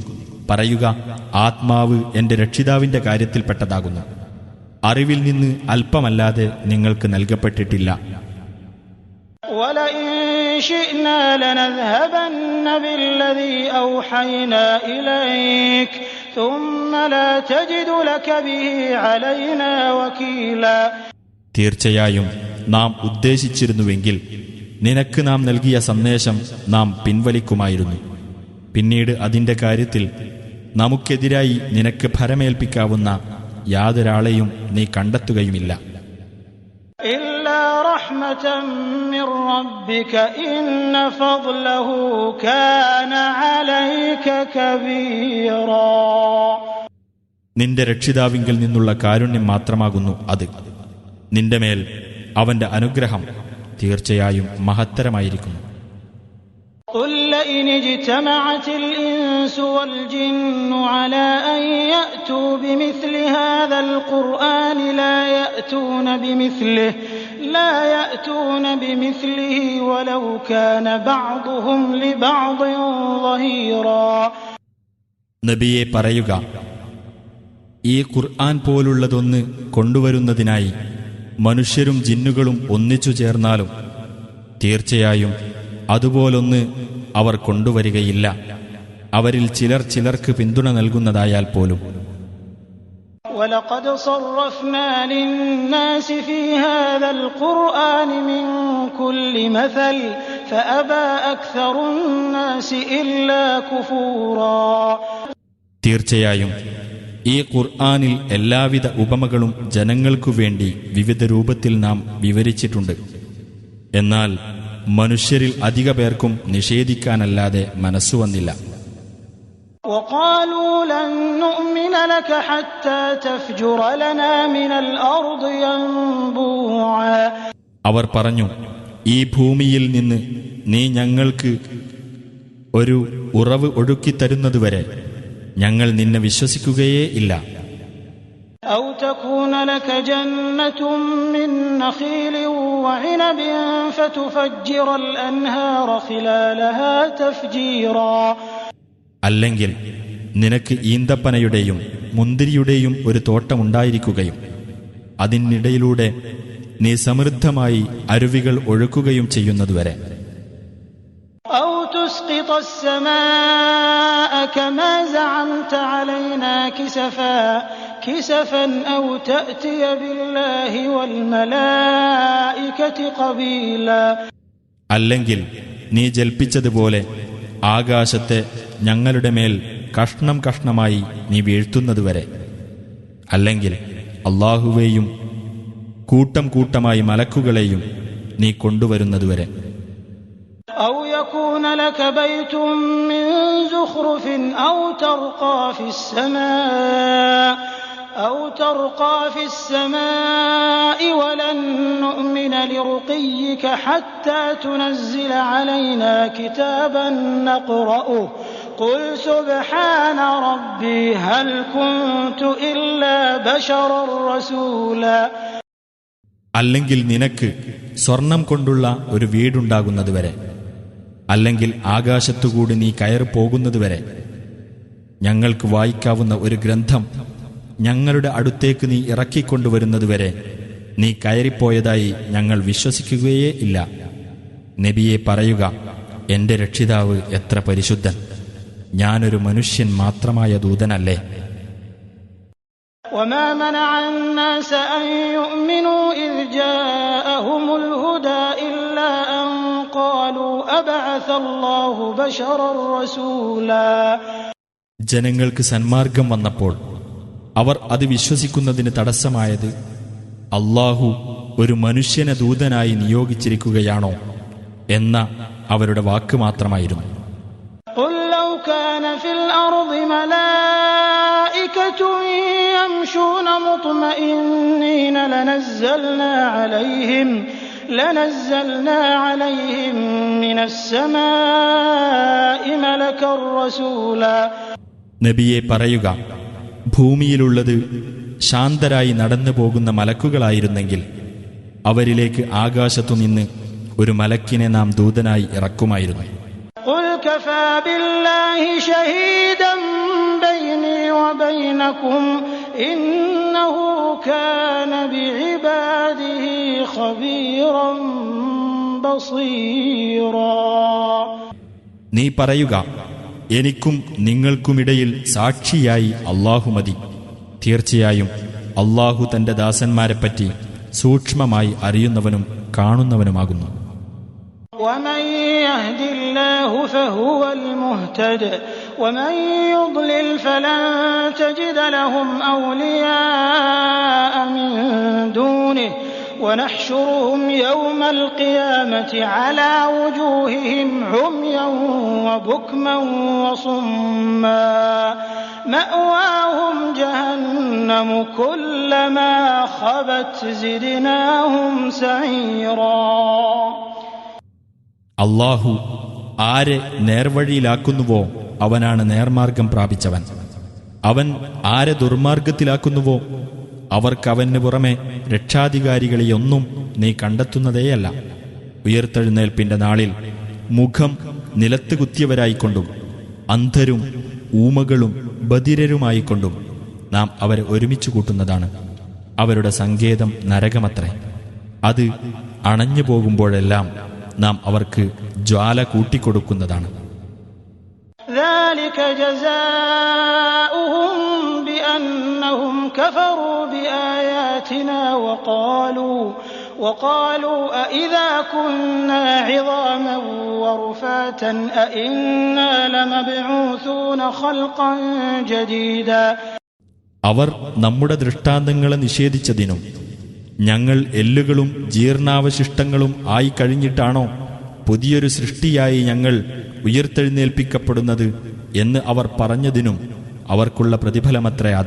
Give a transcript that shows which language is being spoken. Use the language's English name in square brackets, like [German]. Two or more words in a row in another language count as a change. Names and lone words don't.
[Malayalam] പറയുക, ആത്മാവ് എന്റെ രക്ഷിതാവിന്റെ കാര്യത്തിൽപ്പെട്ടതാകുന്നു. അറിവിൽ നിന്ന് അല്പമല്ലാതെ നിങ്ങൾക്ക് നൽകപ്പെട്ടിട്ടില്ല. [Arabic] وَلَئِن شِئْنَا لَنَذْهَبَنَّ بِالَّذِي أَوْحَيْنَا إِلَيْكَ ثُمَّ لَا تَجِدُ لَكَ بِهِ عَلَيْنَا وَكِيلًا. [Malayalam] തീർച്ചയായും നാം ഉദ്ദേശിച്ചിരുന്നുവെങ്കിൽ നിനക്ക് നാം നൽകിയ സന്ദേശം നാം പിൻവലിക്കുമായിരുന്നു. പിന്നീട് അതിന്റെ കാര്യത്തിൽ നമുക്കെതിരായി നിനക്ക് ഭരമേൽപ്പിക്കാവുന്ന യാതൊരാളെയും നീ കണ്ടെത്തുകയുമില്ല. [Arabic] إِلَّا رَحْمَةً مِّن رَّبِّكَ إِنَّ فَضْلَهُ كَانَ عَلَيْكَ كَبِيرًا. [Malayalam] നിന്റെ രക്ഷിതാവിങ്കിൽ നിന്നുള്ള കാരുണ്യം മാത്രമാകുന്നു അത്. നിന്റെ മേൽ അവന്റെ അനുഗ്രഹം തീർച്ചയായും മഹത്തരമായിരിക്കുന്നു. [Arabic] قُل لَّئِنِ اجْتَمَعَتِ الْإِنسُ وَالْجِنُّ عَلَىٰ أَن يَأْتُوا بِمِثْلِ هَٰذَا الْقُرْآنِ لَا يَأْتُونَ بِمِثْلِهِ وَلَوْ كَانَ بَعْضُهُمْ لِبَعْضٍ ظَهِيرًا. [Malayalam] നബിയെ പറയുക, ഈ ഖുർആൻ പോലുള്ളതൊന്ന് കൊണ്ടുവരുന്നതിനായി മനുഷ്യരും ജിന്നുകളും ഒന്നിച്ചു ചേർന്നാലും തീർച്ചയായും അതുപോലൊന്ന് അവർ കൊണ്ടുവരികയില്ല, അവരിൽ ചിലർ ചിലർക്ക് പിന്തുണ നൽകുന്നതായാൽ പോലും. [Arabic] وَلَقَدْ صَرَّفْنَا لِلنَّاسِ فِي هَٰذَا الْقُرْآنِ مِن كُلِّ مَثَلٍ فَأَبَىٰ أَكْثَرُ النَّاسِ إِلَّا كُفُورًا. [Malayalam] തീർച്ചയായും ഈ ഖുർആനിൽ എല്ലാവിധ ഉപമകളും ജനങ്ങൾക്കു വേണ്ടി വിവിധ രൂപത്തിൽ നാം വിവരിച്ചിട്ടുണ്ട്. എന്നാൽ മനുഷ്യരിൽ അധിക പേർക്കും നിഷേധിക്കാനല്ലാതെ മനസ്സുവന്നില്ല. [Arabic] وَقَالُوا لَن نُّؤْمِنَ لَكَ حَتَّىٰ تَفْجُرَ لَنَا مِنَ الْأَرْضِ يَنبُوعًا. [Malayalam] അവർ പറഞ്ഞു, ഈ ഭൂമിയിൽ നിന്ന് നീ ഞങ്ങൾക്ക് ഒരു ഉറവ് ഒഴുക്കിത്തരുന്നതുവരെ ഞങ്ങൾ നിന്നെ വിശ്വസിക്കുകയേ ഇല്ല. [Arabic] أَوْ تَكُونَ لَكَ جَنَّةٌ مِّن نَّخِيلٍ وَعِنَبٍ فَتُفَجِّرَ الْأَنْهَارَ خِلَالَهَا تَفْجِيرًا. [Malayalam] അല്ലെങ്കിൽ നിനക്ക് ഈന്തപ്പനയുടെയും മുന്തിരിയുടെയും ഒരു തോട്ടമുണ്ടായിരിക്കുകയും അതിനിടയിലൂടെ നീ സമൃദ്ധമായി അരുവികൾ ഒഴുക്കുകയും ചെയ്യുന്നതുവരെ. [Arabic] أَوْ تُسْقِطَ السَّمَاءَ كَمَا زَعَمْتَ عَلَيْنَا كِسَفًا أَوْ تَأْتِيَ بِاللَّهِ وَالْمَلَائِكَةِ قَبِيلًا. [Malayalam] അല്ലെങ്കിൽ നീ ജൽപ്പിച്ചതുപോലെ ആകാശത്തെ ഞങ്ങളുടെ മേൽ കഷ്ണം കഷ്ണമായി നീ വീഴ്ത്തുന്നതുവരെ. അല്ലെങ്കിൽ അല്ലാഹുവേയും കൂട്ടം കൂട്ടമായി മലക്കുകളെയും നീ കൊണ്ടുവരുന്നതുവരെ. [Arabic] أَوْ يَكُونَ لَكَ بَيْتٌ مِّن زُخْرُفٍ أَوْ تَرْقَىٰ فِي السَّمَاءِ وَلَن نُّؤْمِنَ لِرُقِيِّكَ حَتَّىٰ تُنَزِّلَ عَلَيْنَا كِتَابًا نَّقْرَؤُهُ قُلْ سُبْحَانَ رَبِّي هَلْ كُنتُ إِلَّا بَشَرًا رَّسُولًا. [Malayalam] അല്ലെങ്കിൽ നിനക്ക് സ്വർണം കൊണ്ടുള്ള ഒരു വീടുണ്ടാകുന്നതുവരെ, അല്ലെങ്കിൽ ആകാശത്തുകൂടി നീ കയറി പോകുന്നതുവരെ, ഞങ്ങൾക്ക് വായിക്കാവുന്ന ഒരു ഗ്രന്ഥം ഞങ്ങളുടെ അടുത്തേക്ക് നീ ഇറക്കിക്കൊണ്ടുവരുന്നതുവരെ നീ കയറിപ്പോയതായി ഞങ്ങൾ വിശ്വസിക്കുകയേ ഇല്ല. നബിയെ പറയുക, എന്റെ രക്ഷിതാവ് എത്ര പരിശുദ്ധൻ, ഞാനൊരു മനുഷ്യൻ മാത്രമായ ദൂതനല്ലേ. [Arabic] وَمَا مَنَعَ النَّاسَ أَن يُؤْمِنُوا إِذْ جَاءَهُمُ الْهُدَىٰ إِلَّا أَن قَالُوا أَبَعَثَ اللَّهُ بَشَرًا رَّسُولًا. [Malayalam] ജനങ്ങൾക്ക് സന്മാർഗം വന്നപ്പോൾ അവർ അത് വിശ്വസിക്കുന്നതിന് തടസ്സമായത് അല്ലാഹു ഒരു മനുഷ്യനെ ദൂതനായി നിയോഗിച്ചിരിക്കുകയാണോ എന്ന അവരുടെ വാക്ക് മാത്രമായിരുന്നു. [Arabic] قُل لَّوْ كان في الأرض ملائكة يمشون مطمئنين لنزلنا عليهم من السماء ملكا رسولا. [Malayalam] നബിയെ പറയുക, ഭൂമിയിലുള്ളത് ശാന്തരായി നടന്നു പോകുന്ന മലക്കുകളായിരുന്നെങ്കിൽ അവരിലേക്ക് ആകാശത്തുനിന്ന് ഒരു മലക്കിനെ നാം ദൂതനായി ഇറക്കുമായിരുന്നു. [Arabic] قل كفى بالله شهيدا بيني وبينكم إنه كان بعباده خبيرا بصيرا. [Malayalam] നീ പറയുക, എനിക്കും നിങ്ങൾക്കുമിടയിൽ സാക്ഷിയായി അല്ലാഹു മതി. തീർച്ചയായും അല്ലാഹു തന്റെ ദാസന്മാരെപ്പറ്റി സൂക്ഷ്മമായി അറിയുന്നവനും കാണുന്നവനുമാകുന്നു. [Arabic] ومن يهد الله فهو المهتد ومن يضلل فلن تجد لهم أولياء من دونه ونحشرهم يوم القيامة على وجوههم عميا وبكما وصما مأواهم جهنم كلما خبت زدناهم سعيرا. [Malayalam] അല്ലാഹു ആരെ നേർവഴിയിലാക്കുന്നുവോ അവനാണ് നേർമാർഗം പ്രാപിച്ചവൻ. അവൻ ആരെ ദുർമാർഗത്തിലാക്കുന്നുവോ അവർക്കവന് പുറമെ രക്ഷാധികാരികളെയൊന്നും നീ കണ്ടെത്തുന്നതേയല്ല. ഉയർത്തെഴുന്നേൽപ്പിന്റെ നാളിൽ മുഖം നിലത്ത് കുത്തിയവരായിക്കൊണ്ടും അന്ധരും ഊമകളും ബധിരരുമായിക്കൊണ്ടും നാം അവരെ ഒരുമിച്ചു കൂട്ടുന്നതാണ്. അവരുടെ സങ്കേതം നരകമത്രേ. അത് അണഞ്ഞു പോകുമ്പോഴെല്ലാം നാം അവർക്ക് ജ്വാല കൂട്ടിക്കൊടുക്കുന്നതാണ്. [Arabic] ذلك جزاؤهم بأنهم كفروا بآياتنا وقالوا أإذا كنا عظاما ورفاتا أإنا لمبعوثون خلقا جديدا. [Malayalam] അവർ നമ്മുടെ ദൃഷ്ടാന്തങ്ങളെ നിഷേധിച്ചതിനും ഞങ്ങൾ എല്ലുകളും ജീർണാവശിഷ്ടങ്ങളും ആയി കഴിഞ്ഞിട്ടാണോ പുതിയൊരു സൃഷ്ടിയായി ഞങ്ങൾ ഉയർത്തെഴുന്നേൽപ്പിക്കപ്പെടുന്നത് എന്ന് അവർ പറഞ്ഞതിനും അവർക്കുള്ള പ്രതിഫലമത്രേ അത്.